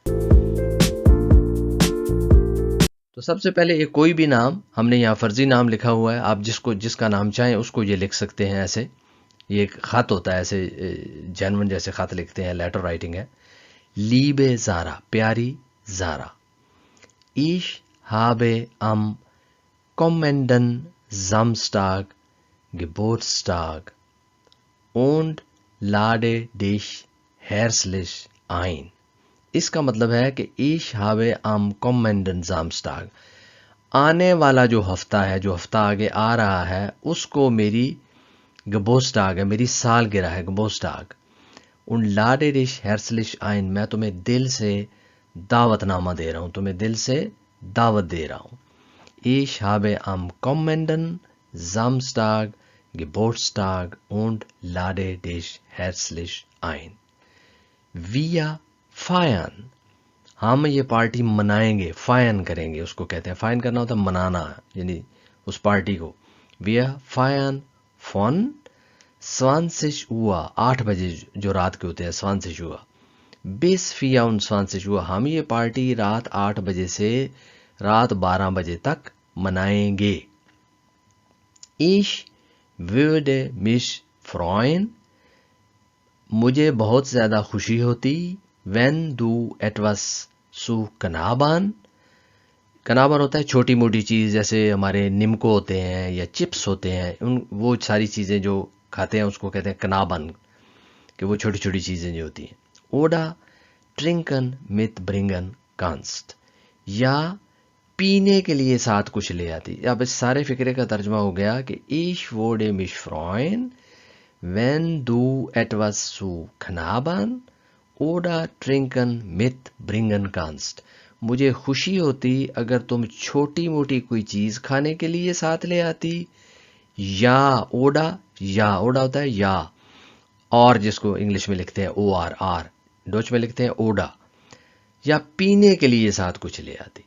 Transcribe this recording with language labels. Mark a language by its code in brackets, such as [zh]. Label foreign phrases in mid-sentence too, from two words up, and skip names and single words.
[ur] تو سب سے پہلے یہ کوئی بھی نام، ہم نے یہاں فرضی نام لکھا ہوا ہے، آپ جس کا نام چاہیں اس کو یہ لکھ سکتے ہیں. ایسے یہ ایک خط ہوتا ہے، ایسے جرمن جیسے خط لکھتے ہیں, [en] letter writing [ur] ہے. لیبے زارا، پیاری زارا. [de] Ich habe am kommenden Samstag Geburtstag und lade dich herzlich ein। [ur] اس کا مطلب ہے کہ [de] ich habe am kommenden Samstag, [ur] آنے والا جو ہفتہ ہے، جو ہفتہ آگے آ رہا ہے، اس کو میری Geburtstag ہے، میری سالگرہ ہے، Geburtstag. [de] und lade dich herzlich ein, [ur] میں تمہیں دل سے دعوت نامہ دے رہا ہوں، تمہیں دل سے دعوت دے رہا ہوں. [de] Ich habe am kommenden Samstag Geburtstag und lade dich herzlich ein। Wir feiern, [ur] ہم یہ پارٹی منائیں گے، فائن کریں گے، اس کو کہتے ہیں. فائن کرنا ہوتا ہے منانا، یعنی اس پارٹی کو. [de] Wir feiern von 20 Uhr, [ur] 8 بجے جو رات کے ہوتے ہیں, [de] 20 Uhr bis 24 Uhr, [ur] ہم یہ پارٹی رات 8 بجے سے رات 12 بجے تک منائیں گے. [de] Ich würde mich freuen, [ur] مجھے بہت زیادہ خوشی ہوتی, [de] wenn du etwas zu knabbern, [ur] کنابر ہوتا ہے چھوٹی موٹی چیز, جیسے ہمارے نمکو ہوتے ہیں یا چپس ہوتے ہیں, وہ ساری چیزیں جو کھاتے ہیں اس کو کہتے ہیں کنابن, کہ وہ چھوٹی چھوٹی چیزیں جو ہوتی ہیں. [de] oder trinken mitbringen kannst, [ur] یا پینے کے لیے ساتھ کچھ لے آتی. اب اس سارے فکرے کا ترجمہ ہو گیا کہ [de] ich würde mich freuen, wenn du etwas zu knabbern oder trinken mitbringen kannst. [ur] مجھے خوشی ہوتی اگر تم چھوٹی موٹی کوئی چیز کھانے کے لیے ساتھ لے آتی, یا اوڈا ہوتا ہے یا, اور جس کو انگلش میں لکھتے ہیں او آر, ڈوچ میں لکھتے ہیں اوڈا, یا پینے کے لیے ساتھ کچھ لے آتی.